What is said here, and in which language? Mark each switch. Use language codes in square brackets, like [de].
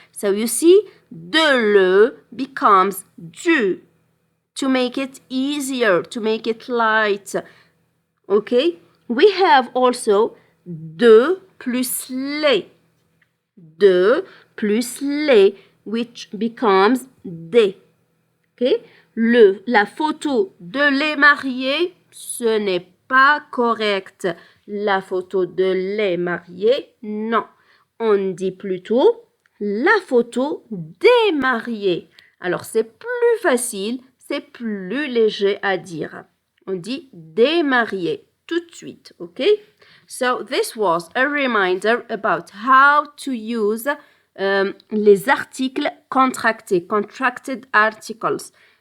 [en] So you see, de le becomes du to make it easier, to make it light. Okay? We have also [fr] de plus les. De plus les, [en] which becomes [fr] des. [en] Okay? [fr] La photo de les mariés, ce n'est pas correct. La photo de les mariés, non. On dit plutôt la photo des mariés. Alors, c'est plus facile, c'est plus léger à dire. On dit des mariés tout de suite, ok? [en] So, this was a reminder about how to use [fr] les articles contractés, [en] contracted articles.